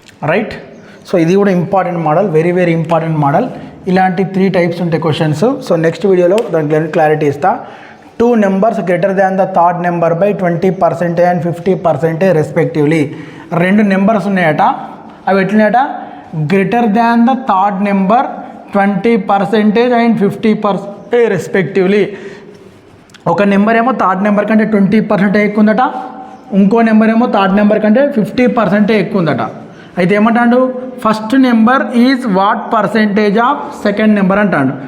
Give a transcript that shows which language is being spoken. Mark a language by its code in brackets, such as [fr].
[en] Right. So [te] ఇది కూడా [en] Important model, very very important model. [te] ఇలాంటి 3 టైప్స్ ఉంటాయి క్వశ్చన్స్. సో నెక్స్ట్ వీడియోలో దానికి క్లారిటీ ఇస్తా. [en] 2 numbers greater than the third number by 20% and 50% respectively. [te] 2 numbers ఉన్నాయట, అవి ఎట్లున్నాయట? [en] Greater than the third number 20% and 50% respectively. [te] ఒక నెంబర్ ఏమో థర్డ్ నెంబర్ కంటే 20% ఎక్కువ ఉందట, ఇంకో నెంబర్ ఏమో థర్డ్ నెంబర్ కంటే 50% ఎక్కువ ఉందట. అయితే ఏమంటాడు, [en] first number is what percentage of second number [te] అంటాడు.